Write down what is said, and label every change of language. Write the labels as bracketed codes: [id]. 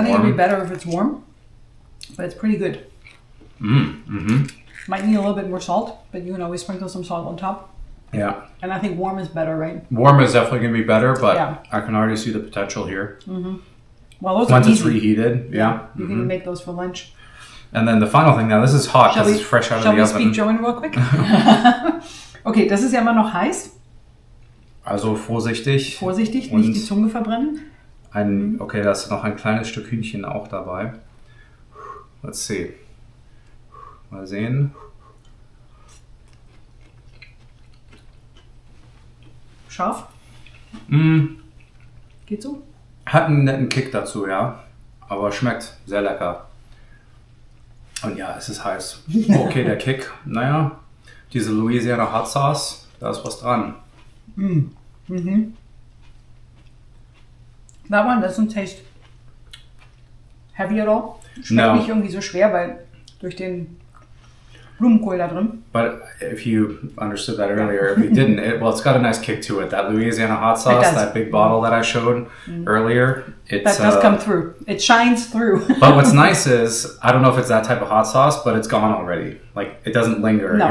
[en] I think it'd be better if it's warm, but it's pretty good. Might need a little bit more salt, but you can always sprinkle some salt on top. Yeah. And I think warm is better, right? Warm is definitely going to be better, but I can already see the potential here. Well, those once are it's easy. reheated, You can make those for lunch. And then the final thing, now this is hot because it's fresh out of the oven. Shall we speak German real quick? [de] Okay, das ist ja immer noch heiß. Also vorsichtig. Vorsichtig, nicht die Zunge verbrennen. Okay, da ist noch ein kleines Stück Hühnchen auch dabei. [en] Let's see. [de] Mal sehen. Scharf? Geht so? Hat einen netten Kick dazu, ja. Aber schmeckt sehr lecker. Und ja, es ist heiß. Okay, der Kick. Naja, diese Louisiana Hot Sauce, da ist was dran. [en] That one doesn't taste heavy at all. [de] Schmeckt nicht irgendwie so schwer, weil durch den Blumenkohl da drin. [en] But if you understood that earlier, if you didn't, it's got a nice kick to it. That Louisiana hot sauce, that big bottle that I showed earlier, that does come through. It shines through. But what's nice is, I don't know if it's that type of hot sauce, but it's gone already. Like, it doesn't linger. No.